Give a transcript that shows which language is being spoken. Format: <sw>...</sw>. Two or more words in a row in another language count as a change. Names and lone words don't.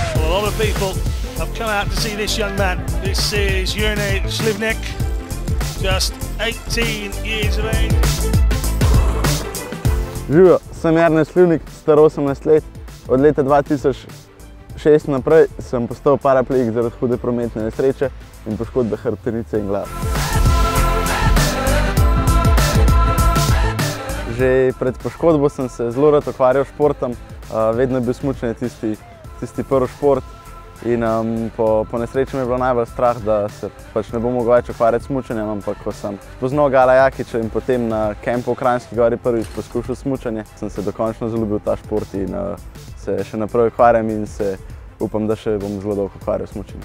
<en>A lot of people have come out to see this young man. This is Jurnej Slivnik, just 18 years of age.</en> <sl>Živijo, sem Jurnej Slivnik, star 18 let. Od leta 2006 naprej sem postal paraplegik zaradi hude prometne nesreče in poškodbe hrbtenice in glave. Že pred poškodbo sem se zelo rad ukvarjal s športom, vedno je bil smučanje tisti prvi šport in po nesreči mi je bilo najbolj strah, da se pač ne bom mogel več ukvarjati s smučanjem, ampak ko sem spoznal Gala Jakiča in potem na kempu v Kranjski Gori prvič poskušal smučanje, sem se dokončno zaljubil ta šport in se še naprej ukvarjam in se upam, da še bom zelo dolgo ukvarjal s smučanjem.</sl>